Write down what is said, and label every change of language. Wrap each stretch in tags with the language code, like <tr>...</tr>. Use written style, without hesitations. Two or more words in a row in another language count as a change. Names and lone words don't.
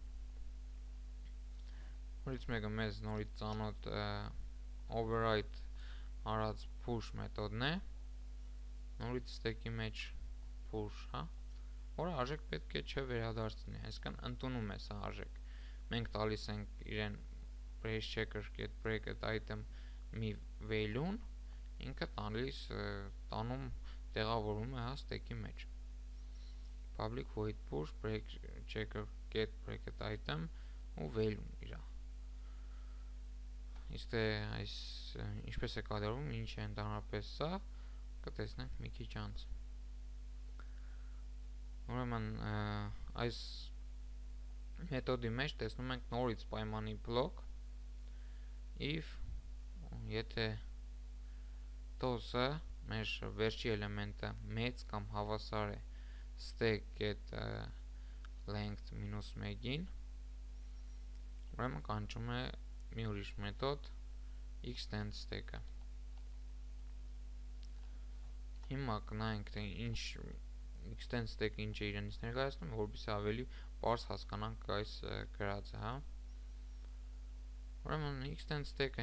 <hy>մեզ նորից ծանոթ override արած push մեթոդն է, նորից ստեյքի մեջ push, հա, որը արժեք պետք է չվերադարձնի, այսինքն ընդունում է սա արժեք։ Մենք տալիս ենք իրեն</hy> <en>brace checker get bracket item</en> <hy>մի value-ն, ինքը տանում տեղավորում է հա ստեյքի մեջ։</hy> <en>Public void push brace checker get bracket item</en> <hy>ու value-ն իրա։ Իսկ այս ինչպես է կատարվում, ինչ է ընդհանրապես սա, կտեսնենք մի քիչ անց։ Ուրեմն այս մեթոդի մեջ տեսնում ենք նորից պայմանի բլոկ if եթե տոզը մեր վերջի էլեմենտը մեծ կամ հավասար է</hy> <en>stack get length</en> <hy>-1-ին, ուրեմն կանչում է մի ուրիշ մեթոդ</hy> <en>extend stack-</en> <hy>ը։ Հիմա կնայենք թե ինչ</hy> <en>extend stack-</en> <hy>ը ինչ է իրենից ներկայացնում, որպեսզի ավելի պարզ հասկանանք այս գրածը, հա։ Ուրեմն</hy> <en>extend stack-</en> <hy>ը</hy>